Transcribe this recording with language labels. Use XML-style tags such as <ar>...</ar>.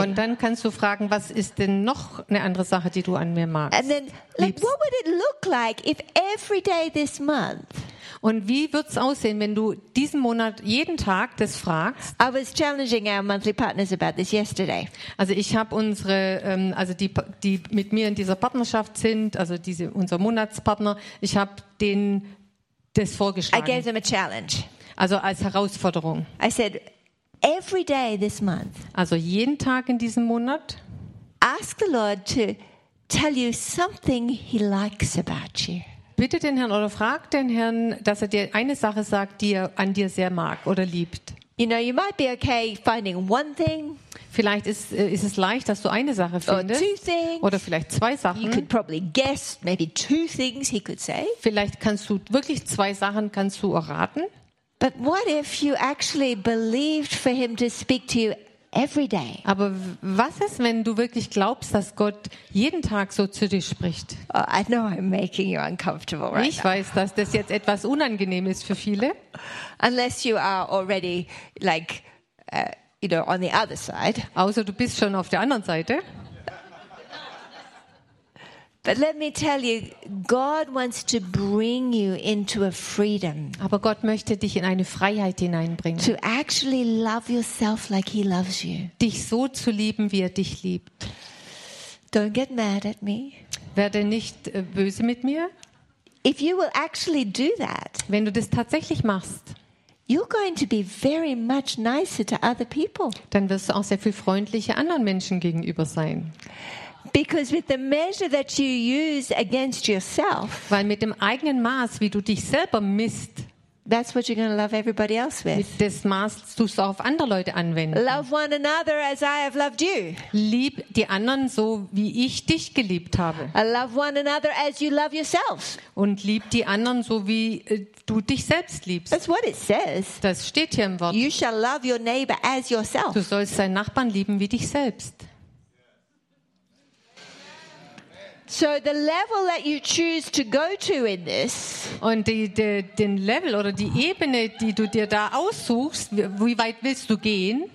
<de>Und dann kannst du fragen, was ist denn noch eine andere Sache, die du an mir magst?</de> <en>And then, like, what would it look like if every day this month?</en> <de>Und wie wird's aussehen, wenn du diesen Monat jeden Tag das fragst?</de> <en>I was challenging our monthly partners about this yesterday.</en> <de>Also ich habe unsere, also die mit mir in dieser Partnerschaft sind, also diese unser Monatspartner, ich habe denen das vorgeschlagen.</de> <en>I gave them a challenge.</en> <de>Also als Herausforderung.</de> <en>I said, every day this month.</en> <de>Also jeden Tag in diesem Monat.</de> <en>Ask the Lord to tell you something he likes about you.</en> <de>Bitte den Herrn oder frag den Herrn, dass er dir eine Sache sagt, die er an dir sehr mag oder liebt.</de> <en>You know, you might be okay finding one thing.</en> <de>Vielleicht ist es leicht, dass du eine Sache findest.</de> <en>Or two things.</en> <de>Oder vielleicht zwei Sachen.</de> <en>You could probably guess maybe two things he could say.</en> <de>Vielleicht kannst du wirklich zwei Sachen kannst du erraten.</de> <en>But what if you actually believed for him to speak to you every day?</en> <de>Aber was ist, wenn du wirklich glaubst, dass Gott jeden Tag so zu dir spricht?</de> <en>Oh, I know I'm making you uncomfortable right now.</en> <de>Ich weiß, dass das jetzt etwas unangenehm ist für viele.</de> <en>Unless you are already like you know on the other side.</en> <de>Außer du bist schon auf der anderen Seite.</de> <en>But let me tell you, God wants to bring you into a freedom.</en> <de>Aber Gott möchte dich in eine Freiheit hineinbringen.</de> <en>To actually love yourself like he loves you.</en> <de>Dich so zu lieben, wie er dich liebt.</de> <en>Don't get mad at me.</en> <de>Werde nicht böse mit mir.</de> <en>If you will actually do that.</en> <de>Wenn du das tatsächlich machst.</de> <en>You're going to be very much nicer to other people.</en> <de>Dann wirst du auch sehr viel freundlicher anderen Menschen gegenüber sein.</de> <en>Because with the measure that you use against yourself,</en> <de>weil mit dem eigenen Maß, wie du dich selber misst,</de> <en>that's what you're going to love everybody else with.</en> <de>Mit dem Maß tust du es auch auf andere Leute anwenden.</de> <en>Love one another as I have loved you.</en> <de>Lieb die anderen so, wie ich dich geliebt habe.</de> <en>I love one another as you love yourself.</en> <de>Und lieb die anderen so, wie du dich selbst liebst.</de> <en>That's what it says.</en> <de>Das steht hier im Wort.</de> <en>You shall love your neighbor as yourself.</en> <de>Du sollst deinen Nachbarn lieben wie dich selbst.</de> <en>So the level that you choose to go to in this,</en> <de>und den Level oder die Ebene, die du dir da aussuchst, wie weit willst du gehen?</de>